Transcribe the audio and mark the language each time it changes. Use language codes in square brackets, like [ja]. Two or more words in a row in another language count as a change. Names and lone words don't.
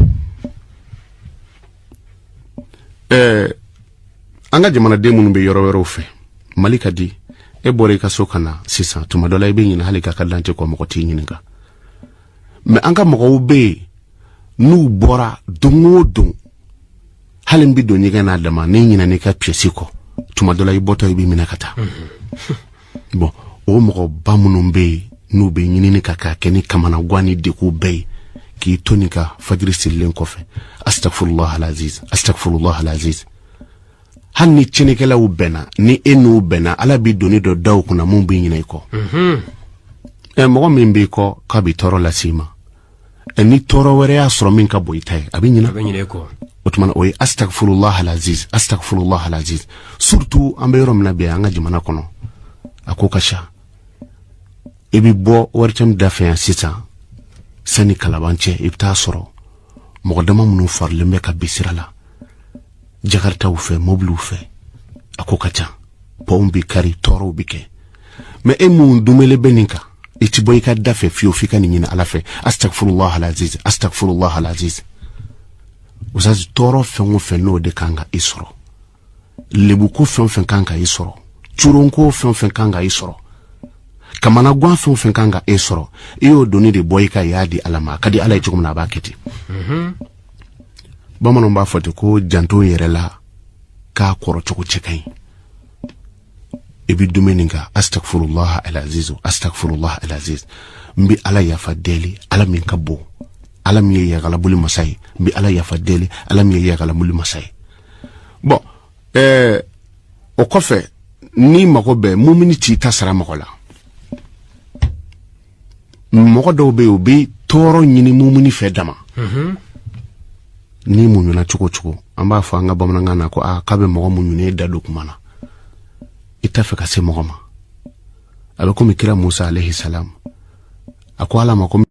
[bm] an ka jamanaden minnu bɛ yɔrɔ wɛrɛw fɛ mali ka di e bɔra i ka so ka na sisan tuma dɔ la i bɛ ɲini hali ka dante kɔ mɔgɔ t'i ɲininka mɛ an ka mɔgɔw bɛ yen n'u bɔra don o don hali n bɛ don ɲɛgɛn n'a dama ni ɲinɛna i ka pièce kɔ tuma dɔ la i bɔtɔ i bɛ minɛ ka taa bon o mɔgɔ ba minnu bɛ yen n'u bɛ ɲinini ka kɛ ni kamanagan ni degun bɛɛ ye k'i to nin ka fajiri sirilen kɔfɛ [ar] أستغفر الله العزيز أستغفر الله العزيز [bm] hali ni tiɲɛnikɛlaw bɛnna ni e n'u bɛnna ala bɛ doni dɔ da u kunna mun bɛ ɲinɛ i kɔ mɔgɔ min b'i kɔ k'a bɛ tɔɔrɔ lase i ma ni tɔɔrɔ wɛrɛ y'a sɔrɔ min ka bɔ i ta ye a bɛ ɲinɛ i kɔ o tuma na o ye [ar] أستغفر الله العزيز أستغفر الله العزيز [bm] surtout an bɛ yɔrɔ min na bi an ka jamana kɔnɔ a ko ka ca i bɛ bɔ waritɛmu da fɛ yan sisan sani kalaban cɛ i bɛ taa sɔrɔ mɔgɔ dama minnu farilen bɛ ka bin sira la jakartaw fɛ mobiliw fɛ a ko ka ca pɔnw bɛ kari tɔɔrɔw bɛ kɛ mɛ e mun dumele bɛ nin kan i ti bɔ i ka da fɛ fiyewu f'i ka nin ɲini ala fɛ [ar] أستغفر الله العزيز أستغفر الله العزيز [bm] usazi tɔɔrɔ fɛn o fɛn n'o de kan ka i sɔrɔ lebuko fɛn o fɛn kan ka i sɔrɔ curonko fɛn o fɛn kan ka i sɔrɔ kamanagan fɛn o fɛn kan ka i sɔrɔ i y'o doni de bɔ i ka y'a di ala ma a ka di ala ye cogo min na a b'a kɛ ten bamananw b'a fɔ ten ko janto yɛrɛ la k'a kɔrɔ cogo cɛ ka ɲi i bɛ dumuni kan [ar] أستغفر الله العزيز أستغفر الله العزيز [bm] n bɛ ala yafa deli ala min ka bon ala min ye yagalabuli masa ye n bɛ ala yafa deli ala min ye yagalabuli masa ye bon o kɔfɛ ni mago bɛ mumini t'i ta sara mɔgɔ la mɔgɔ dɔw bɛ yen u bɛ tɔɔrɔ ɲini mumini fɛ dama ni muɲuna cogo cogo an b'a fɔ an ka bamanankan na ko k'a bɛ mɔgɔ muɲuna e da don kuma na i t'a fɛ ka se mɔgɔ ma abe komi kira Musa [ar] عليه السلام [bm] ako ala ma ko